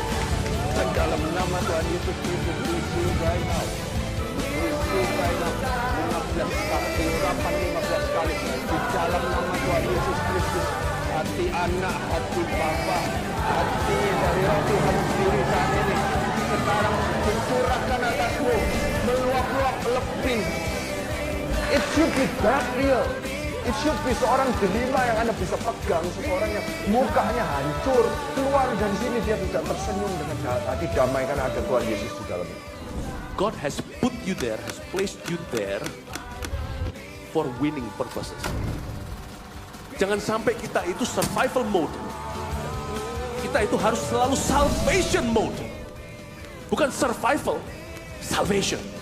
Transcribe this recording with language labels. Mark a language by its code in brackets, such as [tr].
[en] Tuhan Yesus Kristus receive right now. Receive right now. [id] 15 kali, urapan 15 kali. Di dalam nama Tuhan Yesus Kristus. Hati anak, hati bapa, hati dari Roh Tuhan sendiri saat ini. Sekarang dicurahkan atasmu. Meluap-luap lebih. [en] It should be that real. It should be [id] seorang delima yang Anda bisa pegang, seseorang yang mukanya hancur, keluar dari sini dia tidak tersenyum dengan hati damai karena ada Tuhan Yesus di dalamnya. [en] God has put you there, has placed you there for winning purposes. [id] Jangan sampai kita itu [en] survival mode. [id] Kita itu harus selalu [en] salvation mode. [id] Bukan survival, salvation.